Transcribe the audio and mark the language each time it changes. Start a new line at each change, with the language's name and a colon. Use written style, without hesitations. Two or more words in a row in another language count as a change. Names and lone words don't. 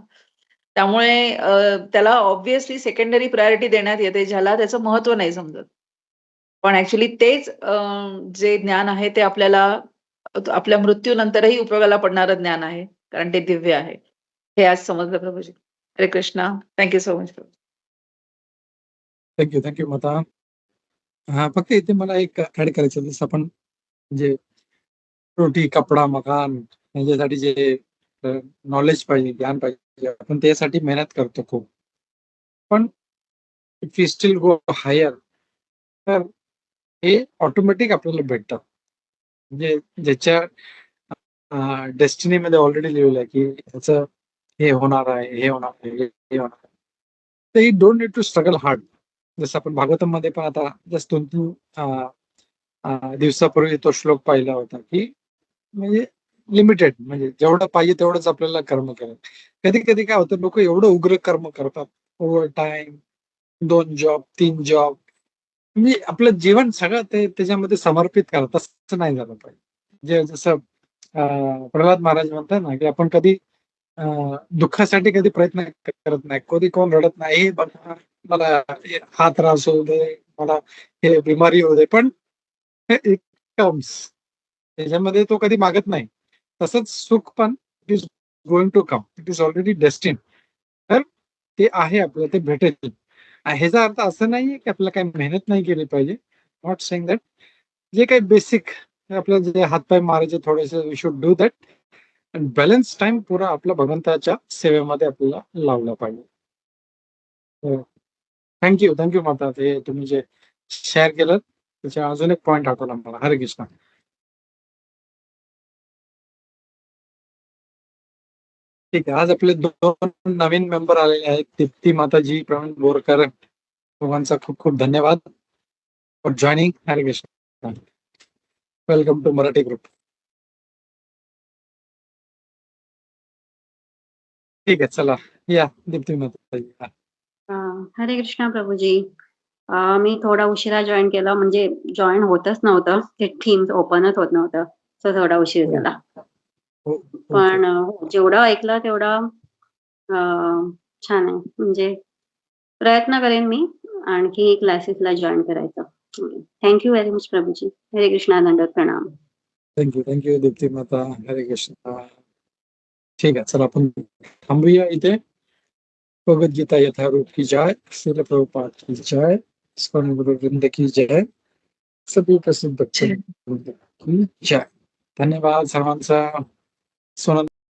Marathi: त्यामुळे त्याला
English: obviously secondary priority
Marathi: देण्यात येते, ज्याला त्याचं महत्त्व नाही समजत. पण ॲक्चुअली तेच जे ज्ञान आहे ते आपल्याला आपल्या मृत्यूनंतरही उपयोगाला पडणारं ज्ञान आहे. कारण ते दिव्य आहे. हे आज समजलं प्रभूजी. हरे कृष्णा.
English: thank you so much प्रभू.
Marathi: थँक्यू माता. हा, फक्त इथे मला एक ऍड करायचं, जसं आपण म्हणजे रोटी, कपडा, मकान याच्यासाठी जे नॉलेज पाहिजे, ज्ञान पाहिजे, आपण त्यासाठी मेहनत करतो खूप.
English: पण if you still go higher,
Marathi: तर हे ऑटोमॅटिक आपल्याला भेटतात. म्हणजे ज्याच्या डेस्टिनीमध्ये ऑलरेडी लिहिलेलं आहे की ह्याचं हे होणार आहे, हे होणार आहे, हे होणार आहे.
English: तर you don't need to struggle hard.
Marathi: जसं आपण भागवतमध्ये पण आता जस्ट 2-3 दिवसापूर्वी तो श्लोक पाहिला होता, की म्हणजे लिमिटेड, म्हणजे जेवढं पाहिजे तेवढंच आपल्याला कर्म करायचं. कधी-कधी काय होतं, लोकं एवढं उग्र कर्म करतात.
English: over time,
Marathi: 2 जॉब, 3 जॉब, म्हणजे आपलं जीवन सगळं ते त्याच्यामध्ये समर्पित करतात. असं नाही झालं पाहिजे. जे जसं प्रल्हाद महाराज म्हणतात ना, की आपण कधी दुःखासाठी कधी प्रयत्न करत नाही. कधी कोण रडत नाही, "हे बघा, मला हा त्रास होऊ दे, मला हे बिमारी होऊ दे."
English: पण it comes.
Marathi: त्याच्यामध्ये तो कधी मागत नाही. तसंच सुख पण
English: it is going to come. it is already destined.
Marathi: तर ते आहे आपलं, ते भेटेल. ह्याचा अर्थ असं नाहीये की आपल्याला काही मेहनत नाही केली पाहिजे.
English: not saying that.
Marathi: जे काही बेसिक आपलं जे हातपाय मारायचे थोडेसे,
English: we should do that.
Marathi: आणि
English: balance time
Marathi: पुरा आपला भगवंताच्या सेवेमध्ये आपल्याला लावला पाहिजे. थँक्यू माता. ते तुम्ही जे शेअर केलं त्याच्या अजून एक पॉइंट आठवला मला. हरे कृष्ण. ठीक आहे. आज आपले 2 नवीन मेंबर आलेले आहेत. दीप्ती माताजी, प्रवीण बोरकर. दोघांचा खूप खूप धन्यवाद
English: for joining.
Marathi: हरे कृष्ण.
English: welcome to Marathi group.
Marathi: ठीक आहे, चला या दीप्ती माता. हरे कृष्णा प्रभूजी. मी थोडा उशिरा जॉईन केला, म्हणजे जॉईन होतच नव्हतं, ते थीम्स ओपनच होत नव्हतं, सो थोडा उशीर हो. झाला. हो, पण जेवढं ऐकलं तेवढं छान आहे. म्हणजे प्रयत्न करेन मी आणखी क्लासेसला जॉईन करायचं.
English: thank you very much प्रभूजी.
Marathi: हरे कृष्णा, दंडवत प्रणाम. थँक्यू दीप्ती माता. हरे कृष्ण. ठीक आहे, चला आपण थांबूया इथे.
Hindi: भगवद्गीता यथारूप की जय. श्रील प्रभुपाद की जय. इस्कॉन गुरु वृंद की जय. सभी प्रसिद्ध भक्तवृंद की जय.
Marathi: धन्यवाद सर्वांचा. सोनल